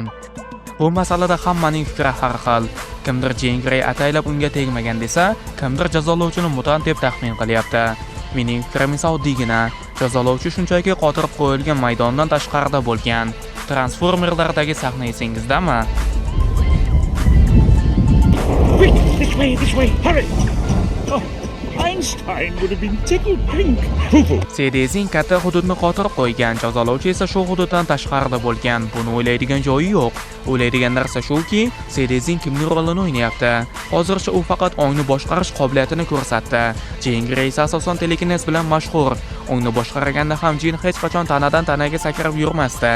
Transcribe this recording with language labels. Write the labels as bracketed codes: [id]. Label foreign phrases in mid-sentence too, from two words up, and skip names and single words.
[uz] Bu masalada hammaning fikri har xil. Kimdir Jean Grey ataylab unga tegmagan desa, kimdir jazolovchini mutant deb taxmin qilyapti. Mening fikrim esa oddiygina. Jazolovchi shunchaki qotirib qo'yilgan maydondan tashqarida bo'lgan. Transformerlardagi sahna esingizdami? [en] Quick, this way, hurry! Oh, Einstein would have been tickled pink. [uz] Sedezing katta hududni qotirib qo'ygan, jazolovchi esa shu hududdan tashqarida bo'lgan. Buni o'ylaydigan joyi yo'q. O'ylaydigan narsa shuki, Sedezing kimning rolini o'ynayapti. Hozircha u faqat ongni boshqarish qobiliyatini ko'rsatdi. Jean Grey asosan telekinez bilan mashhur. Ongni boshqarganda ham Jean hech qachon tanadan tanaga sakrab yurmasdi.